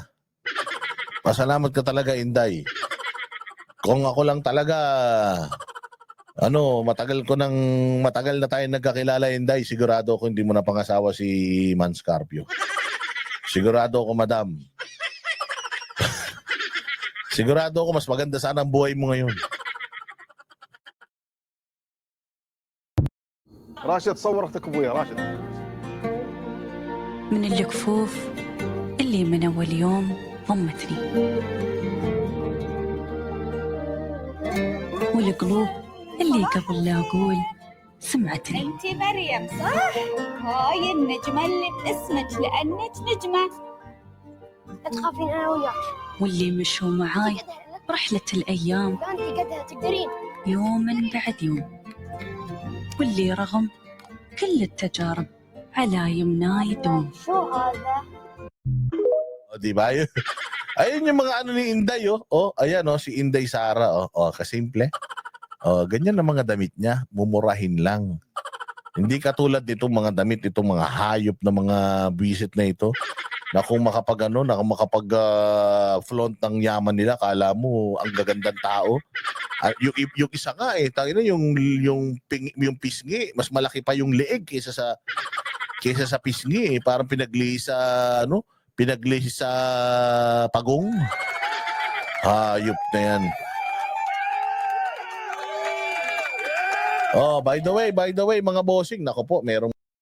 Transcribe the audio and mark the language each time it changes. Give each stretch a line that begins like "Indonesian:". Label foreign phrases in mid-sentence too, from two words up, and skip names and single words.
Filipino: Pasalamat ka talaga, Inday. Kung ako lang talaga, matagal na tayo nagkakilala, Inday, sigurado ako hindi mo na pangasawa si Man Scarpio. Sigurado ako, madam. Sigurado ako mas maganda sana ang buhay mo ngayon.
Arabic: راشد صور اختك ابويا راشد. من الكفوف اللي من أول يوم ضمتني، والقلوب اللي قبل لا أقول سمعتني. انتي مريم صح؟ هاي النجمة اللي باسمك لأنك نجمة. لا تخافين انا وياك. واللي مشوا معاي رحلة الأيام لا انت قدها تقدرين. يوما بعد يوم، واللي رغم كل التجارب على يمناي يدوم. شو هذا؟
Filipino: O, di ba? Ayun yung mga ni Inday, oh. Oh, ayan, si Inday Sara, oh. Oh, kasimple. Oh, ganyan ang mga damit niya, mumurahin lang. Hindi katulad nitong mga damit, itong mga hayop na mga visit na ito, na kung makapag-flaunt ng yaman nila, kala mo ang gagandang tao. Yung isa nga yung pisngi, mas malaki pa yung leeg kaysa sa pisngi, parang pinaglihis sa pagong. Hayop na yan.
English: Oh, by the way,
Filipino: mga bossing, nako po, merong